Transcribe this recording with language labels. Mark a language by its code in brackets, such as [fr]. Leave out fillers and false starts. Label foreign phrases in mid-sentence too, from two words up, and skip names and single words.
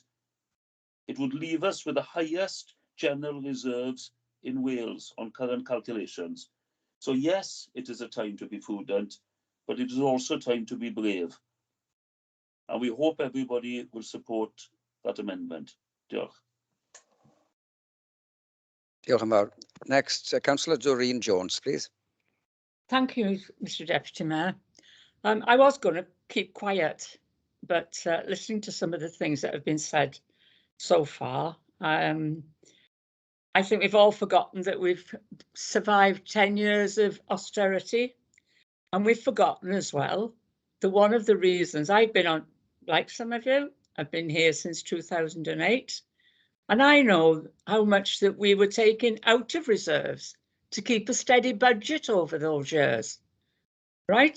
[en] It would leave us with the highest general reserves in Wales on current calculations. So yes, it is a time to be prudent, but it is also time to be brave. And we hope everybody will support that amendment. [cy] Diolch. Diolch yn fawr. [en] Next, Councillor Doreen Jones, please. Thank you, Mr Deputy Mayor. I was going to keep quiet, but listening to some of the things that have been said so far, I think we've all forgotten that we've survived 10 years of austerity, and we've forgotten as well that one of the reasons I've been on, like some of you, I've been here since 2008, and I know how much that we were taking out of reserves to keep a steady budget over those years, right?